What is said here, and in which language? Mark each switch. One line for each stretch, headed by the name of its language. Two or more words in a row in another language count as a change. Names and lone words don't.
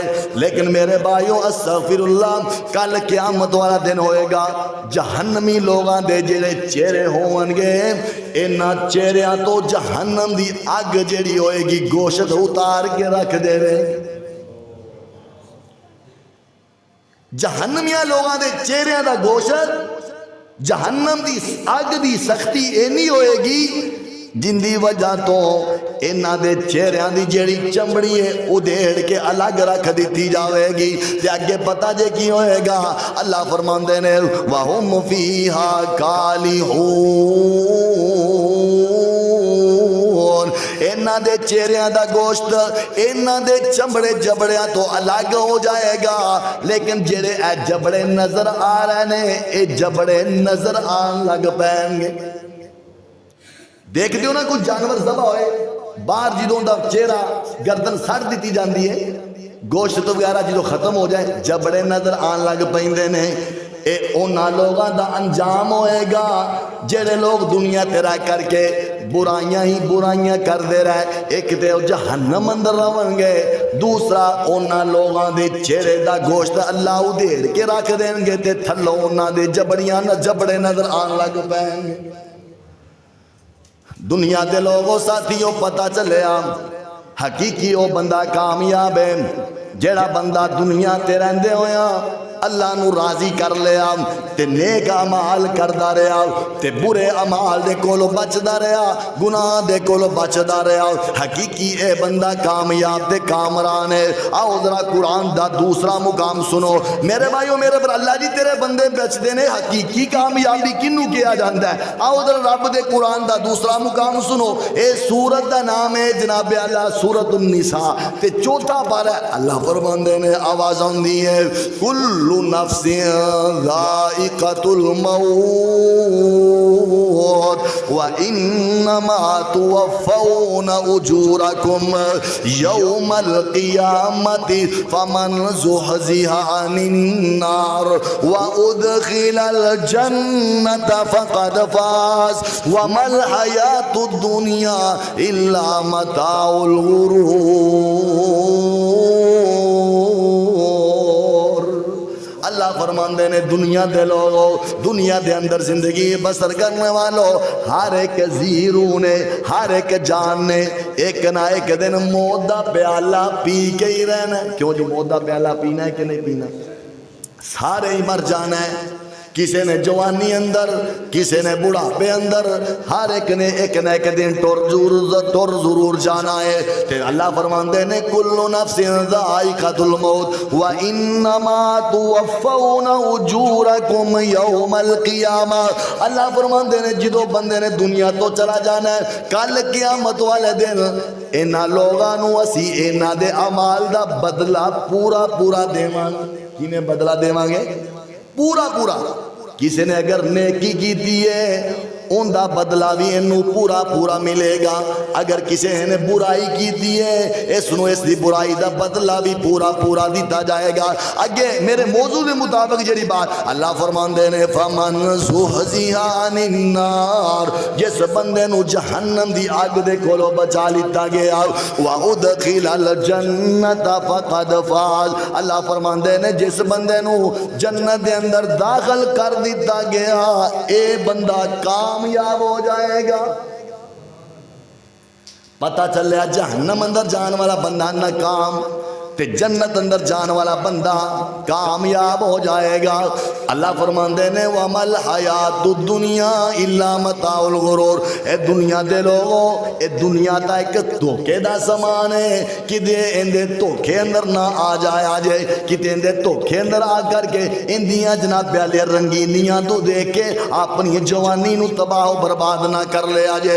Punjabi: لیکن میرے بھائیوں
Arabic: استغفر اللہ،
Punjabi: کل قیامت والا دن ہوئے گا، جہنمی لوگاں دے جڑے چہرے ہون گے انہاں چہریاں تو جہنم دی اگ جڑی ہوئے گی گوشت اتار کے رکھ دے رہے۔ جہنمیاں لوگاں دے چہریاں دا گوشت جہنم دی اگ دی سختی اینی ہوئے گی جن دی وجہ تو انہاں دے چہریاں دی جیڑی چمڑی ہے ادھیڑ کے الگ رکھ دیتی جاوے گی۔ تے اگے پتہ جے کی ہوئے گا، اللہ فرماندے نے
Arabic: وَهُمْ فِيهَا كَالِحُونَ،
Punjabi: انہاں دے چہریاں دا گوشت انہاں دے چمڑے جبڑیاں تو الگ ہو جائے گا، لیکن جڑے اے جبڑے نظر آ رہے نے اے جبڑے نظر آن لگ پائیں گے۔ دیکھ دیو نا کچھ جانور ذبح ہوئے باہر جدوں دا چہرہ گردن سڑ دیتی جاندی ہے، گوشت وغیرہ جدوں ختم ہو جائے جبڑے نظر آن لگ پائندے نے۔ اے اونا لوگاں دا انجام ہوئے گا جڑے لوگ دنیا تے رہ کر کے برائیاں ہی برائیاں کر دے رہے، ایک تے جہنم اندر رون گے، دوسرا اونا لوگاں دے چہرے دا گوشت اللہ ادھیڑ کے رکھ دیں گے تے تھلو اونا دے جبڑیاں نہ جبڑے نظر آن لگ پائیں گے۔ دنیا دے لوگوں ساتھیوں پتہ چلے حقیقی او بندہ کامیاب ہے جیڑا بندہ دنیا تے رہندے ہویا اللہ نو راضی کر لیا تے نیک اعمال کردا رہا تے برے اعمال دے کولو بچدا رہا، گناہ دے کولو بچدا رہا، حقیقی اے بندہ کامیاب تے کامران ہے۔ آؤ ذرا قرآن دا دوسرا مقام سنو میرے بھائیو، میرے پر اللہ جی تیرے بندے بچدے نے، حقیقی کامیابی کنوں کیا جاندا ہے؟ آؤ ذرا رب دے قرآن دا دوسرا مقام سنو، اے سورت دا نام ہے جناب اللہ سورۃ النساء تے چوتھا پارہ اللہ فرماندے نے آواز آندی ہے
Arabic: کل نفس ذائقۃ الموت وانما توفون اجورکم یوم القیامت فمن زحزح عن النار وادخل الجنۃ فقد فاز وما الحیاۃ الدنیا الا متاع الغرور۔
Punjabi: اللہ فرماندے نے دنیا دے لوگو، دنیا دے اندر زندگی بسر کرنے والو، ہر ایک زیرو نے، ہر ایک جان نے ایک نہ ایک دن موت دا پیالہ پی کے ہی رہنا ہے۔ کیوں جو موت دا پیالہ پینا ہے کہ نہیں پینا؟ سارے ہی مر جانا ہے، کسی نے جوانی اندر، کسی نے بڑھاپے اندر، ہر ایک نے ایک نہ ایک دن ٹر ضرور جانا ہے۔ تے اللہ فرماندے نے
Arabic: کل نفس ذائقۃ الموت وانما توفون اجورکم یوم القیامہ۔
Punjabi: اللہ فرماندے نے جدو بندے نے دنیا تو چلا جانا ہے، کل قیامت والے دن انہاں لوگاں نو اسی انہاں دے اعمال دا بدلہ پورا پورا دیواں گے۔ کینے بدلہ دیواں گے؟ پورا پورا۔ کسی نے اگر نیکی کی دیئے ان دا بدلہ بھی انہوں پورا پورا ملے گا، اگر کسی نے برائی کی دیئے اس دی برائی دا بدلہ بھی پورا پورا دیتا جائے گا۔ اگے میرے موضوع دے مطابق جڑی بات اللہ فرماندے نے
Arabic: فمن زحزح عن النار،
Punjabi: جس بندے نو جہنم دی آگ دے کولو بچا لیتا گیا،
Arabic: وادخل الجنت فقد فاز،
Punjabi: اللہ فرماندے نے جس بندے نو جنت دے اندر داخل کر دیتا گیا اے بندہ کامیاب ہو جائے گا۔ پتہ چلیا جہنم اندر جان والا بندہ ناکام تے جنت اندر جان والا بندہ کامیاب ہو جائے گا۔ اللہ فرماندے نے
Arabic: وَمَا الْحَيَاةُ الدُّنْيَا إِلَّا مَتَاعُ الْغُرُورِ،
Punjabi: اے دنیا دے لوگوں، اے دنیا دا ایک دھوکے دا سامان ہے، کدے اندے دھوکے اندر نہ آ جائے کدے اندے دھوکے اندر آ کر کے اندیاں جناب پیالے رنگینیاں تو دیکھ کے اپنی جوانی نو تباہ و برباد نہ کر لیا جائے۔